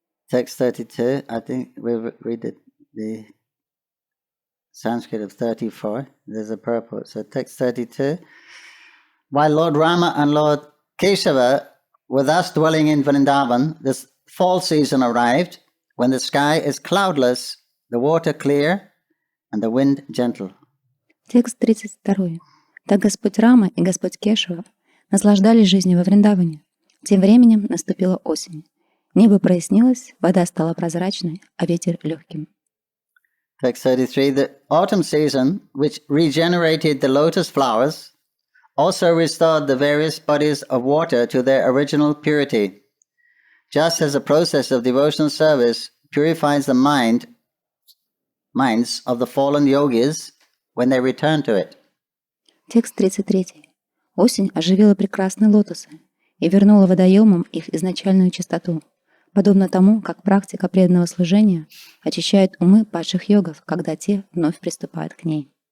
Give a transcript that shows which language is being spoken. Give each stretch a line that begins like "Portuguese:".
English: Text 32, I think we'll read the Sanskrit of 34. There's a purport. So text 32. While Lord Rama and Lord Keshava were thus dwelling in Vrindavan, this fall season arrived, when the sky is cloudless, the water clear, and the wind gentle.
Russian: Текст 32. Так Господь Рама и Господь Кешава наслаждались жизнью во Вриндаване. Тем временем наступила осень. Небо прояснилось, вода стала прозрачной, а ветер легким.
English: Text 33. The autumn season, which regenerated the lotus flowers, also restored the various bodies of water to their original purity, just as the process of devotional service purifies the minds of the fallen yogis when they return to it.
Russian: Текст 33. Осень оживила прекрасные лотосы и вернула водоемам их изначальную чистоту, подобно тому, как практика преданного служения очищает умы падших йогов, когда те вновь приступают к ней.